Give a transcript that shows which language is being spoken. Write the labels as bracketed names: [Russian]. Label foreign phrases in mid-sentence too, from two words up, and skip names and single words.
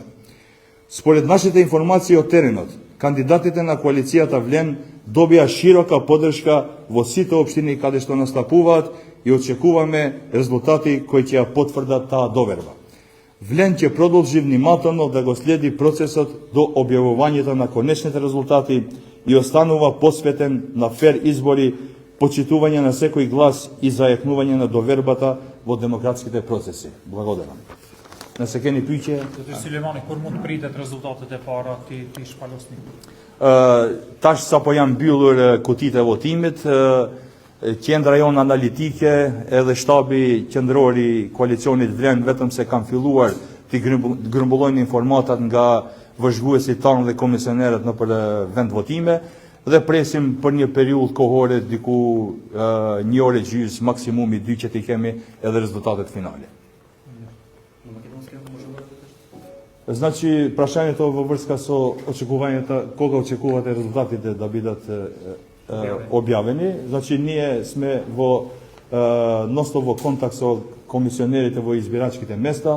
[Macedonian] Според нашите информации од теренот, кандидатите на коалицијата Влен добија широка поддршка во сите општини каде што настапуваат и очекуваме резултати кои ќе ја потврдат таа доверба. Влен ќе продолжи внимателно да го следи процесот до објавувањето на конечните резултати и останува посветен на фер избори, почитување на секој глас и зајакнување на довербата во демократските процеси. Благодарам. [Albanian] Nëse keni pyetje. Zotëri Sulejmani, kur mund pritet rezultatet e para ti shpalosni? Tash sapo janë mbyllur kutitë e votimit, qendra jonë analitike edhe shtabi qendror i koalicionit Vlen vetëm se kanë filluar të grumbullojnë informatat nga vëzhguesit tanë dhe komisionerët në për vend votime dhe presim për një periudhë kohore diku një orë gjys, maksimumi 2 që t'i kemi edhe rezultatet finale. [Macedonian] Значи, прашањето во врска со очекувањата, кога очекувате резултатите да бидат објавени. Значи, ние сме во ностоп во контакт со комисионерите во избирачките места.